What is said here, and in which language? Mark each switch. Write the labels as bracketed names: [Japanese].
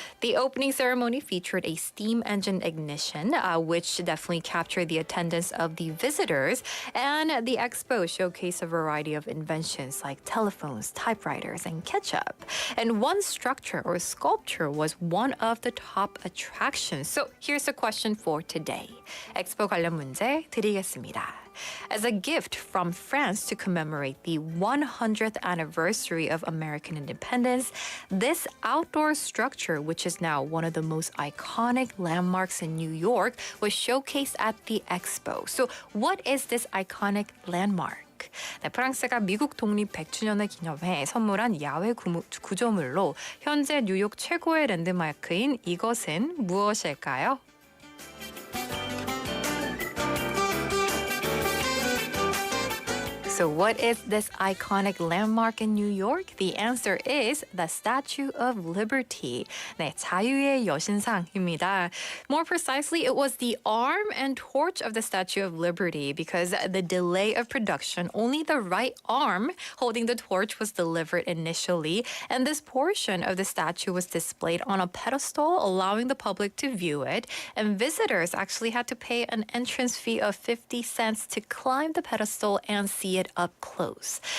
[English] The opening ceremony featured a steam engine ignition, which definitely captured the attendance of the visitors, and the expo showcased a variety of inventions like telephones, typewriters, and ketchup. And one structure or sculpture was one of the top attractions. So here's a question for today. [Korean] 엑스포 관련 문제 드리겠습니다. [English] As a gift from France to commemorate the 100th anniversary of American independence, this outdoor structure, which is now one of the most iconic landmarks in New York, was showcased at the expo. So what is this iconic landmark? [Korean] 네, 프랑스가 미국 독립 100주년을 기념해 선물한 야외 구조물로 현재 뉴욕 최고의 랜드마크인 이것은 무엇일까요? [English] So what is this iconic landmark in New York? The answer is the Statue of Liberty. [Korean] 네, 자유의 여신상입니다. [English] More precisely, it was the arm and torch of the Statue of Liberty because the delay of production, only the right arm holding the torch was delivered initially, and this portion of the statue was displayed on a pedestal, allowing the public to view it, and visitors actually had to pay an entrance fee of 50 cents to climb the pedestal and see it up close.